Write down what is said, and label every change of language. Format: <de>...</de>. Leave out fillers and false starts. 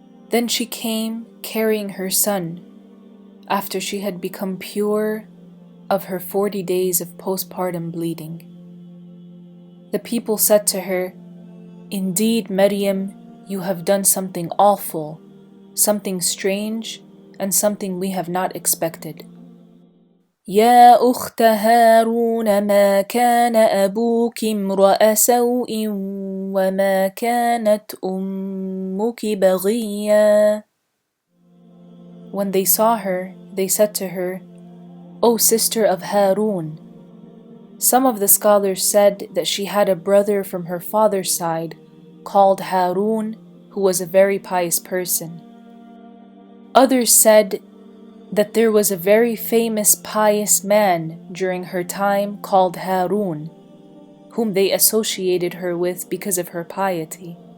<en>Then she came carrying her son after she had become pure of her 40 days of postpartum bleeding. The people said to her, "Indeed, Maryam, you have done something awful, something strange, and something we have not expected.</en> <ar>يا أخت هارون ما كان أبوك امرأ سوء وما كانت أمك بغيا."</ar> <en>When they saw her, they said to her, "O sister of Harun." Some of the scholars said that she had a brother from her father's side called Harun, who was a very pious person. Others said that there was a very famous pious man during her time called Harun, whom they associated her with because of her piety.</en>